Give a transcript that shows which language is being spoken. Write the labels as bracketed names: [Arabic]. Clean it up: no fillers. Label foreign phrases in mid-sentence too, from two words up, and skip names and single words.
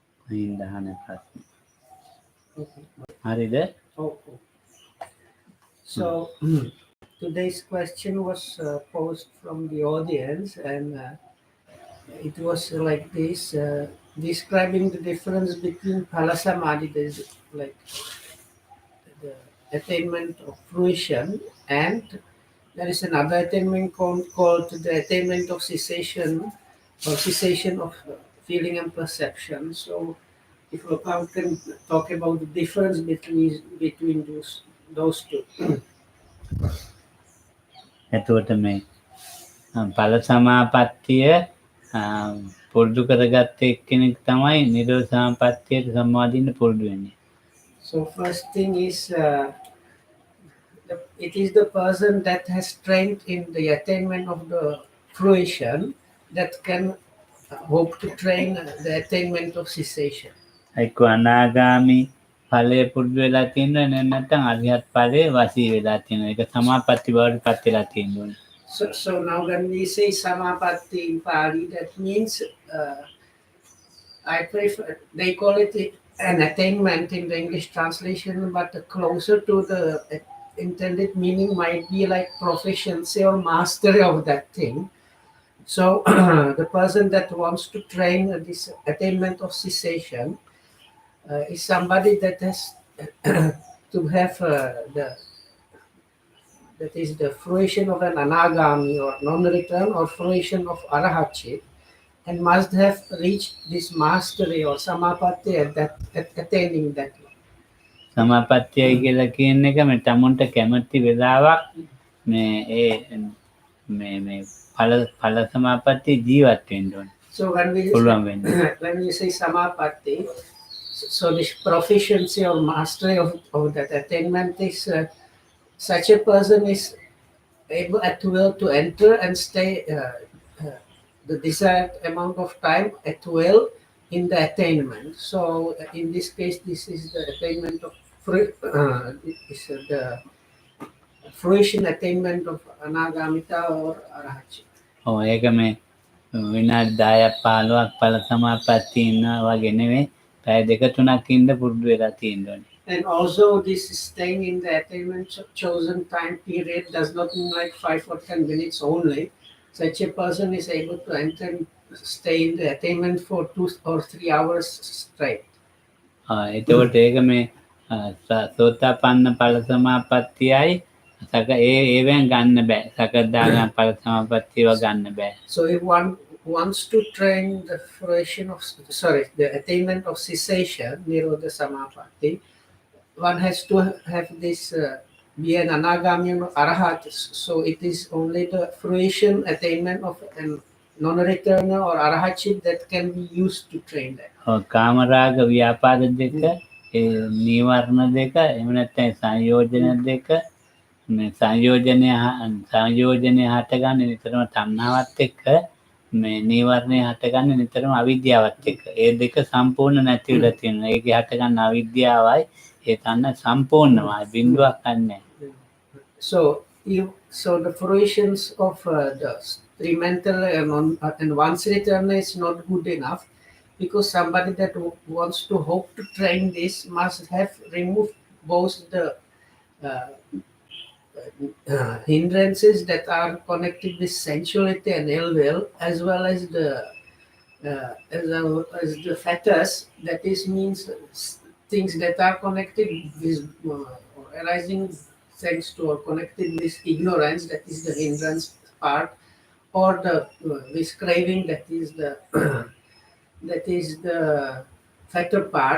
[Sinhala] හින්දාන ප්‍රශ්න. [English] Okay. [Sinhala] හරිද? [English] Okay. So today's question was posed from the audience, and it was like this: describing the difference between phala-samadhi, that is like the attainment of fruition, and there is another attainment called the attainment of cessation, or cessation of feeling and perception. So, if Lokam can talk about the difference between those two. [Sinhala] එතකොට මේ ඵල සමාපත්තිය පුරුදු කරගත්ත එක්කෙනෙක් තමයි නිරෝධ සමාපත්තියට සම්මාදින්න පුරුදු වෙන්නේ. [English] So first thing is, it is the person that has trained in the attainment of the fruition that can hope to train the attainment of cessation. [Sinhala] එක්ක අනාගාමි ඵලය පුරුදු වෙලා තියෙනවා නැත්නම් අරිහත් ඵලයේ වාසී වෙලා තියෙනවා. ඒක සමාපatti බවට පත් වෙලා තියෙනවා. [English] So now when we say samapatthi in Pali, that means I prefer, they call it an attainment in the English translation, but closer to the intended meaning might be like proficiency or mastery of that thing. So the person that wants to train this attainment of cessation is somebody that has to have that is the fruition of an anagami or non-return, or fruition of arahatship, and must have reached this mastery or samapatthi at attaining that. [Sinhala] සමාපත්තියයි කියලා කියන එක මේ තමුන්ට කැමති වෙලාවක් මේ ඵල සමාපත්තිය ජීවත් වෙන්න ඕනේ. [English] So when we say samapatthi, so this proficiency or mastery of that attainment is such a person is able at will to enter and stay the desired amount of time at will in the attainment. So in this case, this is the attainment of the fruition attainment of anagamita or arahatship. [Sinhala] ඔව් ඒක මේ විනාඩි 10ක් 15ක් ඵල සමාපත්තිය ඉන්නවා වගේ නෙවෙයි. පැය දෙක තුනක් ඉන්න පුරුදු වෙලා තියෙන්න ඕනේ. [English] And also this staying in the attainment chosen time period does not mean like 5 or 10 minutes only. Such a person is able to enter and stay in the attainment for 2 or 3 hours straight. [Sinhala] එතකොට ඒක මේ සෝතාපන්න ඵල සමාපත්තියයි ඒවෙන් ගන්න බෑ. සකදාගාමී ඵල සමාපත්තියව ගන්න බෑ. [English] So if one wants to train the fruition of the attainment of cessation, [Pali] nirodha samapatti, [English] one has to have this be an anagami or arahat. So it is only the fruition attainment of a non-returner or arahatship that can be used to train that. [Sinhala] කාමරාග ව්‍යාපාද දෙක, නීවරණ දෙක, එහෙම නැත්නම් සංයෝජන දෙක, මේ සංයෝජනය හටගන්නේ නිතරම තණ්හාවත් එක්ක, මේ නීවරණය හටගන්නේ නිතරම අවිද්‍යාවත් එක්ක. ඒ දෙක සම්පූර්ණ නැති වෙලා තියෙනවා. ඒකේ හටගන්න අවිද්‍යාවයි ඒ තණ්හ සම්පූර්ණමයි බිඳුවක් නැහැ. [English] So the fruitions of the three mental and one's return is not good enough, because somebody that wants to hope to train this must have removed both the hindrances that are connected with sensuality and ill will, as well as the fetters, that is means things that are connected with or arising thanks to or connected with ignorance, that is the hindrance part, or this craving, that is the fetter part.